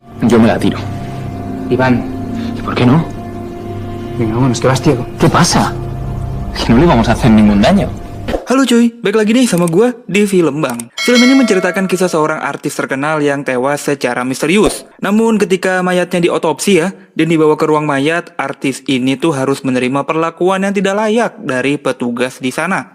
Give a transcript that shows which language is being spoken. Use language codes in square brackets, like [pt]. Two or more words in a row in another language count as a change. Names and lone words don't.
[es] Yo me la tiro. Iván, ¿Y por qué no? venga, vámonos, que vas ciego. ¿Qué pasa? Que no le vamos a hacer ningún daño. [id] Halo cuy, balik lagi nih sama gue di Film Bang. Film ini menceritakan kisah seorang artis terkenal yang tewas secara misterius. Namun ketika mayatnya diotopsi ya, dan dibawa ke ruang mayat, artis ini tuh harus menerima perlakuan yang tidak layak dari petugas di sana.